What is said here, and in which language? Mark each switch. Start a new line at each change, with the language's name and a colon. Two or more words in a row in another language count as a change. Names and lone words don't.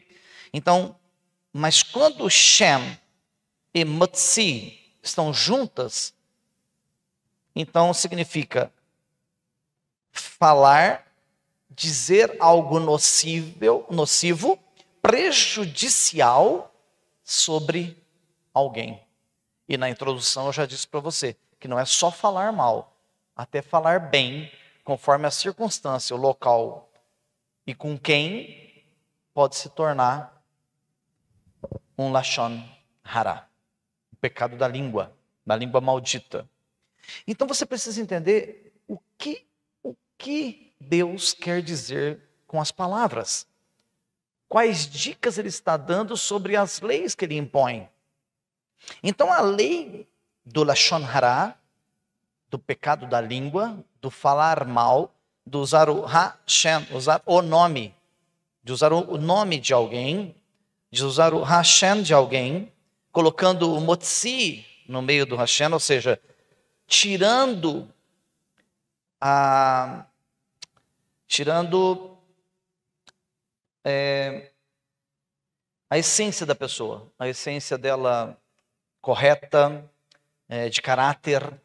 Portuguese: Então, mas quando Shem e Motzi estão juntas, então significa falar, dizer algo nocivo, prejudicial sobre alguém. E na introdução eu já disse para você que não é só falar mal, até falar bem, conforme a circunstância, o local e com quem, pode se tornar um
Hebrew: לשון הרע,
Portuguese: o pecado da língua maldita. Então você precisa entender o que Deus quer dizer com as palavras. Quais dicas Ele está dando sobre as leis que Ele impõe. Então a lei do
Hebrew: לשון הרע,
Portuguese: do pecado da língua, do falar mal, do usar o Hashem, usar o nome, de usar o nome de alguém, de usar o Hashem de alguém, colocando o motzi no meio do Hashem, ou seja, tirando a essência da pessoa, a essência dela correta, de caráter.